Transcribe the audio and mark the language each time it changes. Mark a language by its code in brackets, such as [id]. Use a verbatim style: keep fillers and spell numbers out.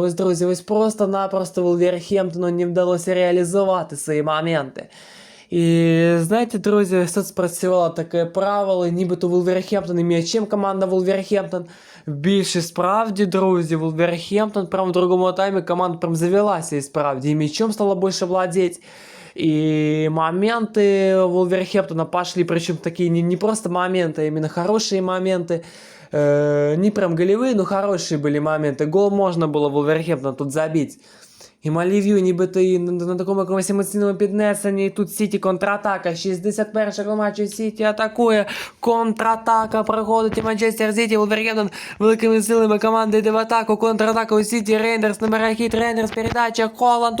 [uk] Ось, друзі, ось просто-напросто Вулверхемптону не вдалося реалізувати свої моменти. І знаєте, друзі, тут спрацювало таке правило, нібито Вулверхемптон і м'ячем команда Вулверхемптон. Більше справді, друзі, Вулверхемптон прямо в другому таймі команда прям завелася і справді, і м'ячом стало більше владеть. [ru] И моменты Вулверхэмптона пошли, причем такие не, не просто моменты, а именно хорошие моменты. Э, не прям голевые, но хорошие были моменты. Гол можно было Вулверхэмптона тут забить. [uk] І Малів'ю нібито і на, на такому якомусь емоційному піднесенні. І тут Сіті контратака. шістдесят першого матчу Сіті атакує. Контратака проходить і Манчестер Сіті. Вулвергемптон великими силами команди йде в атаку. Контратака у Сіті. Рейндерс набирає хід. Рейндерс передача. Холланд.